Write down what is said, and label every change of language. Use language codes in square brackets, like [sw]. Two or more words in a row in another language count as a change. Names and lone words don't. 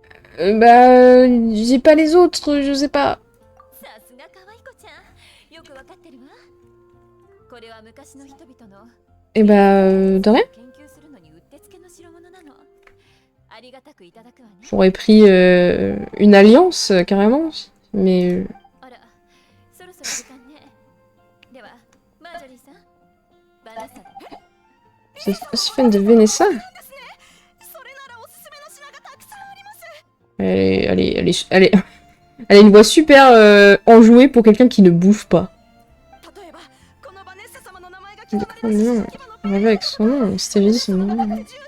[fr] J'ai pas les autres, je sais pas. [ja] さすが可愛い子ちゃん。よくわかってるわ。これは昔の人々の [fr] Et de rien. [ja] 研究するのにうってつけの代物なの。ありがたくいただくわね。 [fr] J'aurais pris une alliance, carrément. Mais... [ja] あら、そろそろ時間ね。では、マージョリーさん、バナッサだ。 [fr] C'est fan de Vanessa. Elle a une voix super enjouée pour quelqu'un qui ne bouge pas. Non, on va avec son nom, Stevie, son nom.